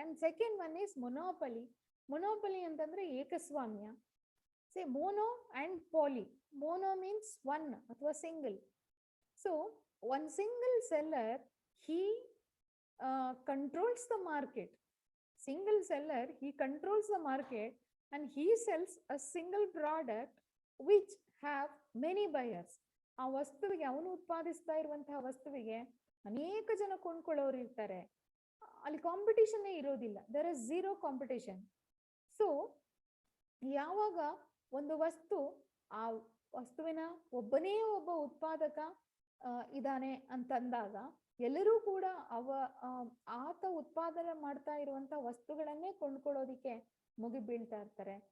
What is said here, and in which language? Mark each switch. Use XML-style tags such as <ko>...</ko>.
<en>And second one is monopoly.</en> <kn>ಮೊನೋಪಲಿ ಅಂತಂದ್ರೆ ಏಕಸ್ವಾಮ್ಯ.</kn> <en>Say mono and poly. Mono means one ಅಥವಾ single. So one single seller, he controls the market. Single seller, he controls the market and he sells a single product which have many buyers.</en> <kn>ಆ ವಸ್ತುವಿಗೆ, ಅವನು ಉತ್ಪಾದಿಸ್ತಾ ಇರುವಂತಹ ವಸ್ತುವಿಗೆ ಅನೇಕ ಜನ ಕೊಂಡ್ಕೊಳ್ಳೋರು ಇರ್ತಾರೆ. ಅಲ್ಲಿ ಕಾಂಪಿಟೇಷನ್ ಇರೋದಿಲ್ಲ,</kn> <en>There is zero competition.</en> <kn>So ಯಾವಾಗ ಒಂದು ವಸ್ತು, ಆ ವಸ್ತುವಿನ ಒಬ್ಬನೇ ಒಬ್ಬ ಉತ್ಪಾದಕ ಇದಾನೆ ಅಂತಂದಾಗ ಎಲ್ಲರೂ ಕೂಡ ಆತ ಉತ್ಪಾದನೆ ಮಾಡ್ತಾ ಇರುವಂತ ವಸ್ತುಗಳನ್ನೇ ಕೊಂಡ್ಕೊಳ್ಳೋದಿಕ್ಕೆ ಮುಗಿ ಬೀಳ್ತಾ ಇರ್ತಾರೆ.</kn>